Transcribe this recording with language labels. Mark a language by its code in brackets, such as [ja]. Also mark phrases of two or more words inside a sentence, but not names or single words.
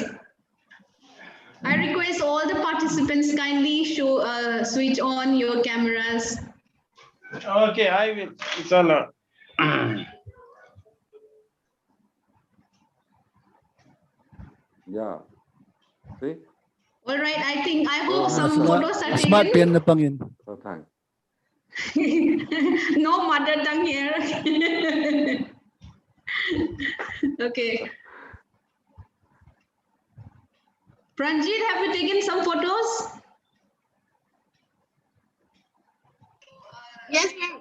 [en] I request all the participants kindly switch on your cameras. Okay, I will. It's all right. Yeah. See? All right, I hope some photos are Smart taken. pen na pang yun. So thanks. No mother tongue here. Okay. Pranjit, have you taken some photos? Yes, ma'am.